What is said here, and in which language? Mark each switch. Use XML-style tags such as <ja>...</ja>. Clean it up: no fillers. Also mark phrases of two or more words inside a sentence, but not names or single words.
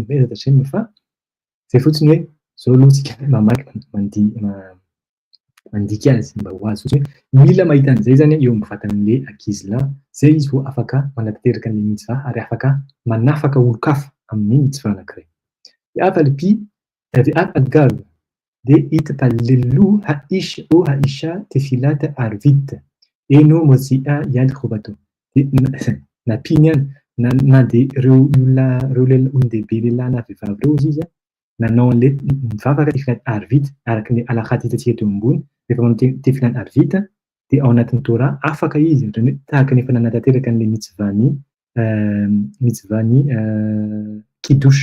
<mg>Fa izay fotsiny hoe zao aloha tsika mamaky mandika azy mba ho azy fotsiny hoe mila mahita an'izay zany eo amin'ny vatan'ilay ankizy lahy, zay izy vao afaka manatanteraka ny mitzvah ary afaka manafaka olon-kafa amin'ny mitzvah anankiray.</mg> <he>Afa pi ואף אגב דהתפללו האיש או האישה תפילת ערבית אינו מוציאה יד חובתו.</he> <mg>Na pinian na dia ireo olon-dehibe lehilahy na vehivavy ireo izy nanao an'ilay mivavaka tefilany arvita araka ny alahaty hitantsika teo ambony. Rehefa manao tefilany arvita dia ao anatin'ny Torah afaka izy ohatrany hoe tahaka ny efa nanatanteraka an'ilay mitzvah-ny kidosy.</mg>